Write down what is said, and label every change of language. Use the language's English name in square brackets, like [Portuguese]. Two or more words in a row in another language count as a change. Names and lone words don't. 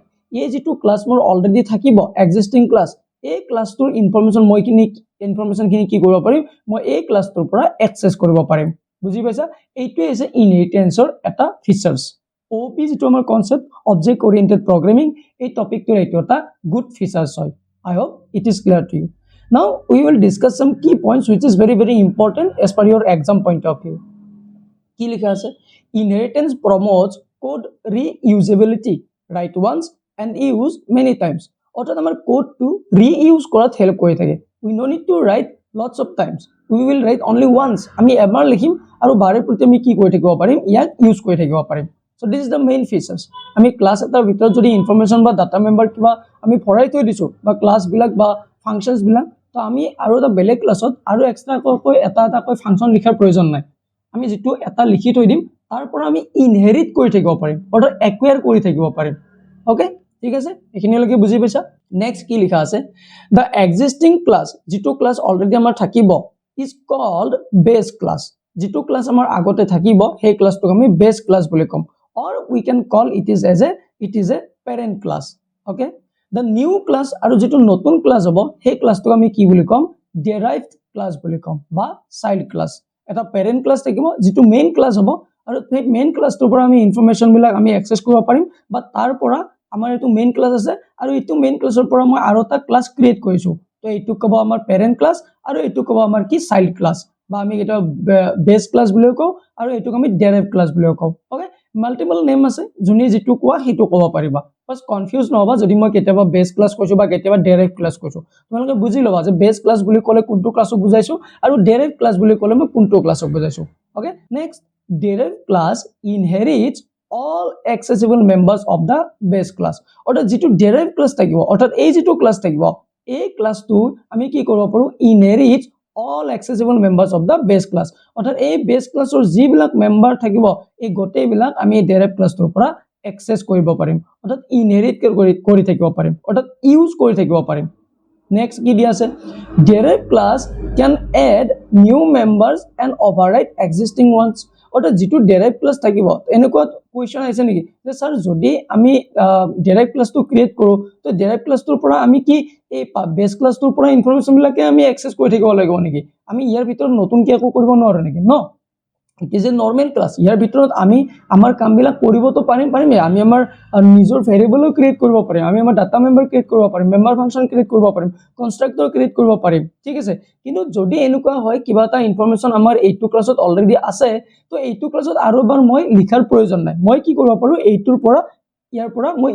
[Assamese] এই যেটো ক্লাছ মোৰ অলৰেডি থাকিব [English] existing class, [Assamese] এই ক্লাছটোৰ ইনফৰমেশন খিনি কি কৰিব পাৰিম, মই এই ক্লাছটোৰ পৰা এক্সেস কৰিব পাৰিম। বুজি পাইছা? এইটোৱে হৈছে ইনহেৰিটেন্সৰ এটা ফিচাৰ্স। OOP যেটো আমাৰ [English] concept object oriented programming, [Assamese] এই টপিকটোৰ এইটো এটা [English] good features [Assamese] হয়। [English] I hope it is clear to you. Now we will discuss some key points which is very important as per your exam point of view. [Assamese] কি লিখা আছে? [English] Inheritance promotes code reusability, write once and use many times. [Assamese] অৰ্থাৎ আমাৰ কোডটো ৰিইউজ কৰাত হেল্প কৰি থাকে। [English] We no need to write lots of times, we will write only once. [Assamese] আমি এবাৰ লিখিম আৰু বাৰে প্ৰতি আমি কি কৰি থাকিব পাৰিম, ইয়াক ইউজ কৰি থাকিব পাৰিম। [English] So this is the main features. [Assamese] আমি ক্লাছ এটাৰ ভিতৰত যদি ইনফৰমেশন বা [English] data member [Assamese] কিবা আমি ভৰাই থৈ দিছো বা ক্লাছ বিলাক বা ফাংচনস বিলাক, তো আমি আৰু এটা বেলেগ ক্লাছত আৰু এক্সট্ৰা কৈ এটা ফাংচন লিখাৰ প্ৰয়োজন নাই। আমি যেটো এটা লিখি থৈ দিম তাৰ পৰা আমি ইনহেৰিট কৰি থাকিব পাৰিম, অৰ্থাৎ একুয়াৰ কৰি থাকিব পাৰিম। ওকে, ঠিক আছে, এখিনিলৈকে বুজি পাইছা। নেক্সট কি লিখা আছে, [English] the existing class, [Assamese] যেটো [English] class already [Assamese] আমাৰ থাকিব [English] is called base class. [Assamese] যেটো ক্লাছ আমাৰ আগতে থাকিব সেই ক্লাছটোক আমি [English] base class [Assamese] বুলি কম, [English] or we can call it is a parent class. Okay, the new class [Assamese] আৰু যেটো নতুন ক্লাছ হ'ব সেই ক্লাছটোক আমি কি বুলি কম, [English] derived class [Assamese] বুলি কম বা [English] child class. [Assamese] এটা [English] parent class [Assamese] থাকিব যেটো [English] main class [Assamese] হ'ব আৰু সেই [English] main classটোৰ [Assamese] পৰা আমি ইনফৰমেশন বিলাক আমি এক্সেস কৰিব পাৰিম বা তাৰ পৰা আমাৰ এটো [English] main class [Assamese] আছে আৰু এটো [English] main classৰ [Assamese] পৰা মই আৰু এটা [English] class create [Assamese] কৰিছো, তো এটো কব আমাৰ [English] parent class [Assamese] আৰু এটো কব আমাৰ কি [English] child class [Assamese] বা আমি এটা [English] base class [Assamese] বুলিও কও আৰু এটোক আমি [English] derived class [Assamese] বুলিও কও। [English] Okay, multiple name [Assamese] আছে যোনে যিটো কোৱা সেইটো ক'ব পাৰিবা বাস কনফিউজ নহবা যদি মই কেতিয়াবা [English] base class [Assamese] কৈছো বা কেতিয়াবা [English] direct class [Assamese] কৈছো তোমালোকে বুজি লবা যে [English] base class [Assamese] বুলি ক'লে কোনটো ক্লাছক বুজাইছো আৰু [English] direct class [Assamese] বুলি ক'লে মই কোনটো ক্লাছক বুজাইছো [English] okay next direct class inherits all accessible members of the base class [Assamese] অর্থাৎ যেটো derived class থাকিব অর্থাৎ এই যেটো ক্লাস থাকিব এই ক্লাসটো আমি কি কৰিব পাৰো [English] inherit all accessible members of the base class [Assamese] অর্থাৎ এই [English] base classৰ [Assamese] যিবিলাক মেম্বাৰ থাকিব এই গোটেই বিলাক আমি [English] derived classৰ [Assamese] পৰা access কৰিব পাৰিম অৰ্থাৎ inherit কৰি থাকিব পাৰিম অৰ্থাৎ ইউজ কৰি থাকিব পাৰিম next কি দিয়া আছে [English] derived class can add new members and override existing ones [Assamese] অর্থাৎ যেটো [English] derived class [Assamese] থাকিব এনেকুৱা কোৱেশ্চন আছে নেকি যে স্যাৰ যদি আমি [English] derived class [Assamese] টো ক্ৰিয়েট কৰো তো [English] derived class টোৰ [Assamese] পৰা আমি কি এই [English] base class [Assamese] টোৰ পৰা ইনফৰমেশন বিলাকে আমি অ্যাক্সেস কৰি থাকিব লাগিব নেকি আমি ইয়াৰ ভিতৰত নতুন কি একো কৰিব নোৱাৰো নেকি ন [English] it is a normal class [Assamese] ইয়াৰ ভিতৰত আমি আমাৰ কাম বিলাক কৰিব তো পাৰিম আমি আমাৰ নিজৰ [English] variable create [Assamese] কৰিব পাৰিম আমি আমাৰ [English] data member create [Assamese] কৰিব পাৰিম [English] member function create [Assamese] কৰিব পাৰিম [English] constructor create [Assamese] কৰিব পাৰিম ঠিক আছে কিন্তু যদি এনেকুৱা হয় কিবা এটা ইনফৰমেশন আমাৰ এইটো ক্লাছত অলৰেডি আছে তো এইটো ক্লাছত আৰু এবাৰ মই লিখাৰ প্ৰয়োজন নাই মই কি কৰিব পাৰো এইটোৰ পৰা ইয়াৰ পৰা মই